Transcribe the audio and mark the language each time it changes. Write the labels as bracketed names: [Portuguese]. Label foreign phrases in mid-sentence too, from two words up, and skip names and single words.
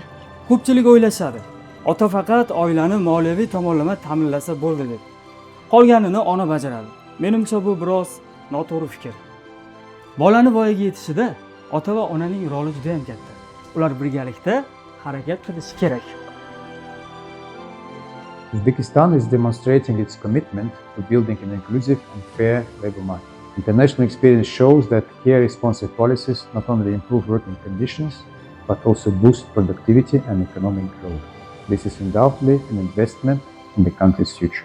[Uzbek] Ko'pchilik o'ylashadi, ota faqat oilani moliyaviy tomonlama ta'minlasa bo'ldi deb. Qolganini ona bajaradi. Menimcha bu biroz noto'g'ri fikr. Bolani voyaga yetishida ota va onaning roli juda ham katta. Ular birgalikda harakat qilishi kerak. [English] Uzbekistan is demonstrating its commitment to building an inclusive and fair labor market. International experience shows that care-responsive policies not only improve working conditions, but also boost productivity and economic growth. This is undoubtedly an investment in the country's future.